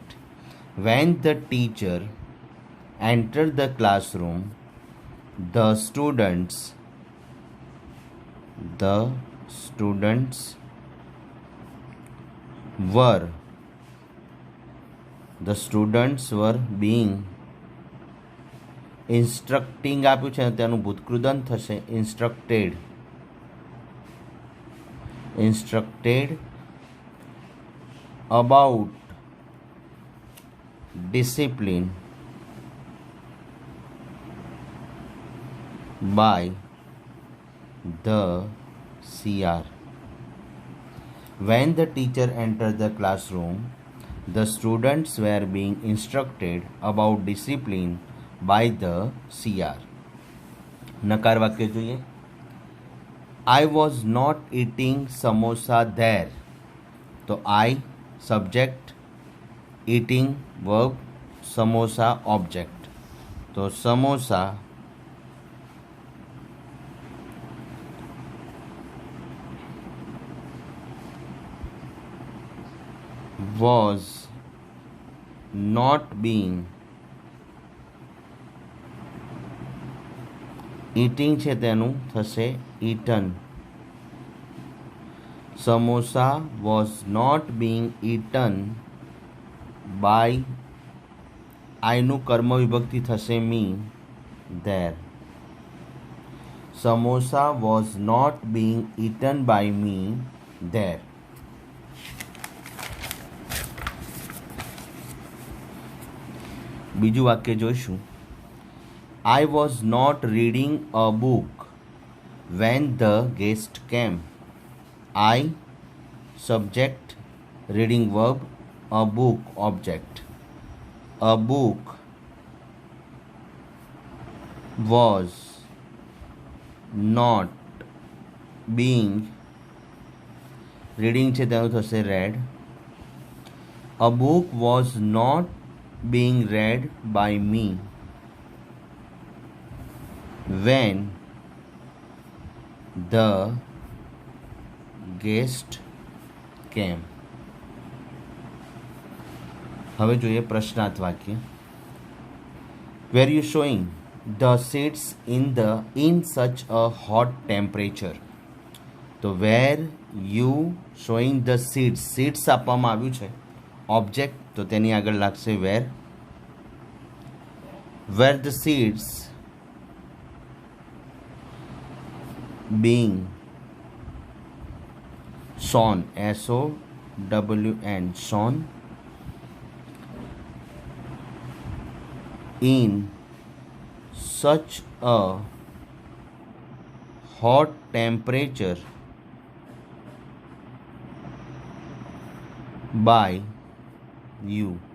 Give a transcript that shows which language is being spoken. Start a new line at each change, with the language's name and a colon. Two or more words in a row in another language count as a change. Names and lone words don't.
English: When the teacher entered the classroom, the students were being instructing
Gujarati: આપ્યું છે તેનું ભૂતકૃદન થશે
English: instructed about discipline by the CR. When the teacher entered the classroom, the students were being instructed about discipline by the CR.
Gujarati: નકાર વાક્ય જોઈએ.
English: I was not eating samosa there. तो I subject, eating verb, samosa object. तो समोसा was not being eating
Gujarati: છે તેનું થશે
English: eaten. સમોસા was not being eaten by
Gujarati: આઈનું કર્મ વિભક્તિ થશે
English: me there. સમોસા was not being eaten by me there.
Gujarati: બીજું વાક્ય જોઈશું.
English: I was not reading a book when the guest came. I subject, reading verb, a book object. A book was not being reading
Gujarati: છે તેનું થશે
English: read. A book was not being read by me when the guest came.
Gujarati: હવે જોઈએ પ્રશ્નાર્થ વાક્ય.
English: Were you showing the seats in such a hot temperature?
Gujarati: તો
English: where you showing the seats
Gujarati: આપવામાં આવ્યું છે ઓબ્જેક્ટ, તો તેની આગળ લાગશે where.
English: Were the seats being shown, SOWN, shown in such a hot temperature by you?